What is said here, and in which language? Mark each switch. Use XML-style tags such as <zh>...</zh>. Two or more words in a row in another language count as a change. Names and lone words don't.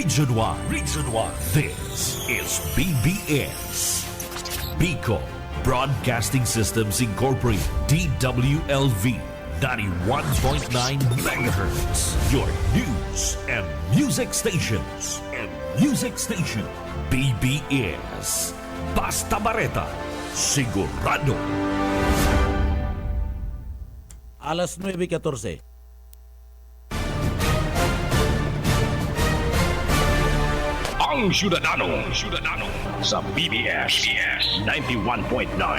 <en>Region 1. Region 1. This is BBS. Bicol Broadcasting Systems Incorporated. DWLV. 91.9 megahertz. Your news and music stations.</en> <bik>BBS. Basta Bareta. Sigurado. Alas 9:14. Ang Syudadano sa BBS 91.9.</bik>